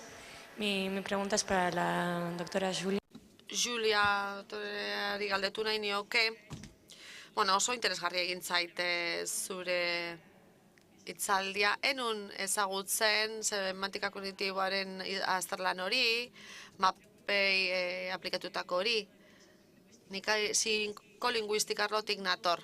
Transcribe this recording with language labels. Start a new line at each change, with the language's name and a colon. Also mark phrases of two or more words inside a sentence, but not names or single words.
Catalan: Mi pregunta és per a la doctora Júlia.
Basque: Julia, doktoreari galdetu nahi nioke, oso interesgarria egin zaite zure hitzaldia, enun ezagutzen semantika kognitiboaren azterlan hori, mapei aplikatutako hori, nik psikolinguistika arlotik nator.